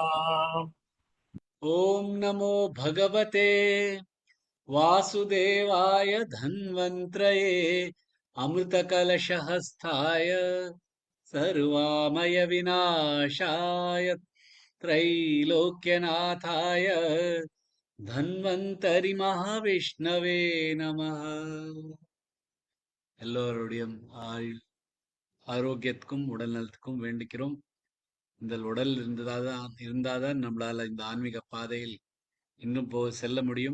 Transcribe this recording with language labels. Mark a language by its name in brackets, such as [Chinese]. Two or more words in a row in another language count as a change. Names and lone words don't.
[Sanskrit] ओम नमो भगवते वासुदेवाय धन्वन्त्रये अमृतकलशहस्ताय सर्वामय विनाशाय त्रैलोक्यनाथाय धन्वन्तरि महाविष्णवे नमः. [Tamil] எல்லோருடைய ஆரோக்கியத்துக்கும் உடல் நலத்துக்கும் வேண்டிக்கிறோம். இந்த உடல் இருந்தாதான் நம்மளால இந்த ஆன்மீக பாதையில் இன்னும் செல்ல முடியும்.